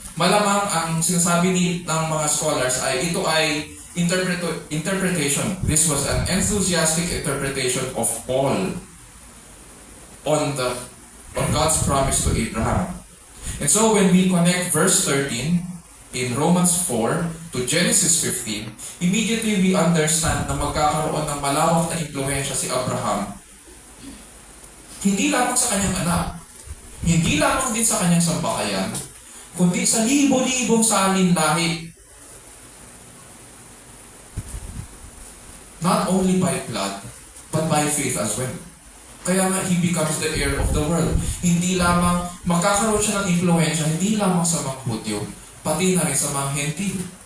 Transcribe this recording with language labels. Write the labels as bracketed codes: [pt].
[tl] Malamang ang sinasabi ng mga scholars ay ito ay interpretation. [en] This was an enthusiastic interpretation of Paul on God's promise to Abraham. And so when we connect verse 13 in Romans 4 to Genesis 15, immediately we understand [tl] na magkakaroon ng malawak na impluwensya si Abraham. Hindi lamang sa kanyang anak, hindi lamang din sa kanyang sambahayan, kundi sa libo-libong salin lahi. [en] Not only by blood, but by faith as well. [tl] Kaya nga, [en] he becomes the heir of the world. [tl] Hindi lamang, magkakaroon siya ng impluwensya, hindi lamang sa mga Hudyo, pati na rin sa mga Hentil.